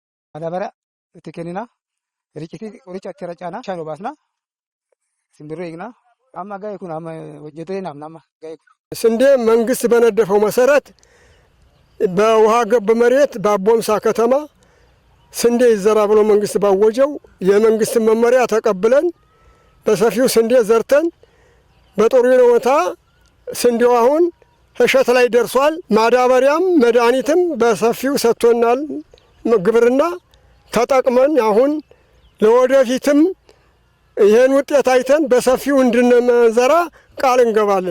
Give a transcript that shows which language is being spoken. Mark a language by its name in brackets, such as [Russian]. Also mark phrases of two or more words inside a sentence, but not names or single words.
[Oromo] Madabara itti kennina. Riqitii qoricha achi irra caana. Bishaan obaasna. Simbirroo eegna. Amma ga'e kun amma hojjetee nama ga'e kun. [Amharic] ስንዴ መንግስት በነደፈው መሰረት በውሃ ገብ መሬት በአቦምሳ ከተማ ስንዴ ይዘራ ብሎ መንግስት ባወጀው የመንግስት መመሪያ ተቀብለን በሰፊው ስንዴ ዘርተን በጥሩ ሁኔታ ስንዴው አሁን እሸት ላይ ደርሷል። ማዳበሪያም መድኃኒትም በሰፊው ሰጥቶናል። ግብርና ተጠቅመን አሁን ለወደፊትም ይሄን ውጤት አይተን በሰፊው እንድንዘራ ቃል እንገባለን።